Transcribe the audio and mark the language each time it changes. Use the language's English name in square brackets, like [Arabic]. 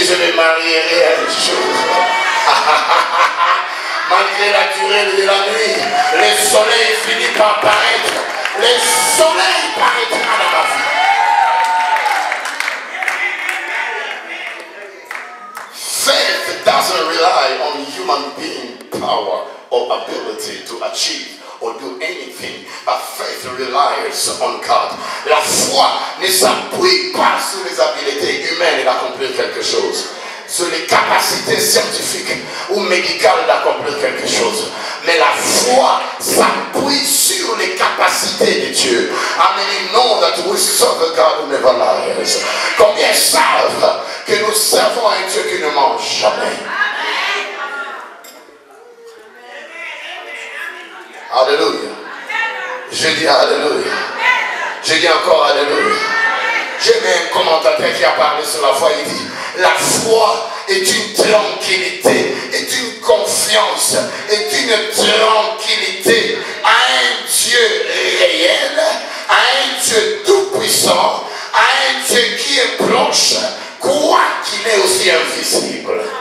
[French] démarrierai à une chose. Malgré la durée de la nuit, le soleil finit par paraître. Le soleil paraîtra dans ma vie. [English] Faith doesn't rely on human being power or ability to achieve or do anything, but faith relies on God. [French] La foi ne s'appuie pas sur les habiletés humaines d'accomplir quelque chose, sur les capacités scientifiques ou médicales d'accomplir quelque chose. Mais la foi s'appuie sur les capacités de Dieu. [English] How many know that we serve a God who never lies? [French] Combien savent que nous servons un Dieu qui ne ment jamais? Alléluia. Je dis Alléluia. Je dis encore Alléluia. J'ai mis un commentateur qui a parlé sur la foi. Il dit, la foi est une tranquillité, est une confiance, est une tranquillité à un Dieu réel, à un Dieu tout-puissant, à un Dieu qui est proche, quoiqu'il est aussi invisible.